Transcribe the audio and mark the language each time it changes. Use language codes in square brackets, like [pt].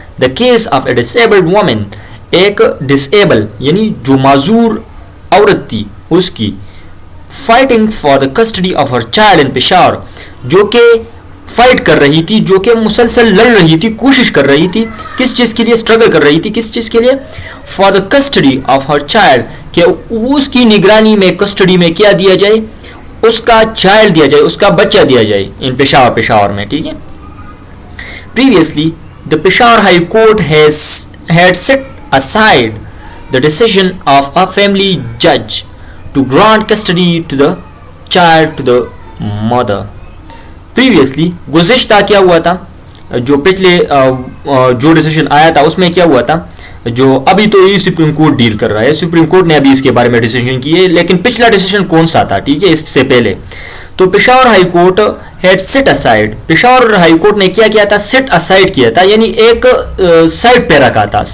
[en] the case of a disabled woman, [ur] ایک disable یعنی جو معذور عورت تھی، اس کی fighting [en] for the custody of her child in Peshawar, [ur] جو کہ فائٹ کر رہی تھی، جو کہ مسلسل لڑ رہی تھی، کوشش کر رہی تھی، کس چیز کے لیے اسٹرگل کر رہی تھی، کس چیز کے لیے، [en] for the custody of her child, [ur] کہ اس کی نگرانی میں، کسٹڈی میں کیا دیا جائے، اس کا چائلڈ دیا جائے، اس کا بچہ دیا جائے، ان پشاور میں، ٹھیک ہے. [en] Previously the Peshawar High Court had set aside the decision of a family judge to grant custody to the child to the mother. [ur] Previously گزشتہ کیا ہوا تھا، جو پچھلے جو ڈیسیشن آیا تھا اس میں کیا ہوا تھا، جو ابھی تو یہ سپریم کورٹ ڈیل کر رہا ہے، سپریم کورٹ نے ابھی اس کے بارے میں ڈیسیشن کی ہے، لیکن پچھلا ڈیسیشن کون سا تھا، ٹھیک ہے، اس سے پہلے. تو [en] Peshawar High Court had set aside, [ur] Peshawar high court نے کیا کیا تھا، سیٹ اسائڈ کیا تھا، یعنی ایک سائڈ پہ رکھا تھا.